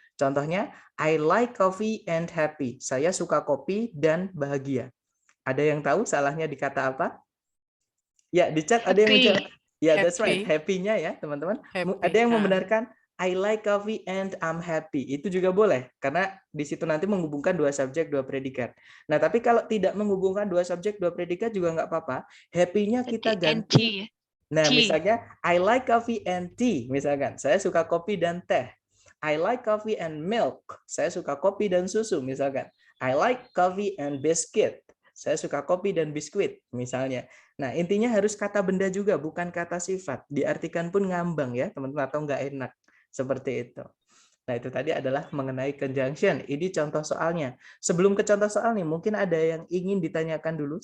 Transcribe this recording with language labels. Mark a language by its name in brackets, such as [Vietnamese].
[Indonesian] Contohnya, [English] I like coffee and happy. [Indonesian] Saya suka kopi dan bahagia. Ada yang tahu salahnya di kata apa? Ya, di chat ada yang menjawab. Ya, [English] that's right. [Indonesian] Happy-nya ya, teman-teman. Ada yang membenarkan [English] I like coffee and I'm happy. [Indonesian] Itu juga boleh, karena di situ nanti menghubungkan 2 subjek 2 predikat. Nah, tapi kalau tidak menghubungkan 2 subjek 2 predikat juga nggak apa-apa. Happy-nya kita ganti. Nah, misalnya [English] I like coffee and tea. [Indonesian] Misalkan, saya suka kopi dan teh. [English] I like coffee and milk. [Indonesian] Saya suka kopi dan susu, misalkan. [English] I like coffee and biscuit. [Indonesian] Saya suka kopi dan biskuit, misalnya. Nah, intinya harus kata benda juga, bukan kata sifat. Diartikan pun ngambang ya, teman-teman, atau nggak enak. Seperti itu. Nah, itu tadi adalah mengenai conjunction. Ini contoh soalnya. Sebelum ke contoh soal nih, mungkin ada yang ingin ditanyakan dulu.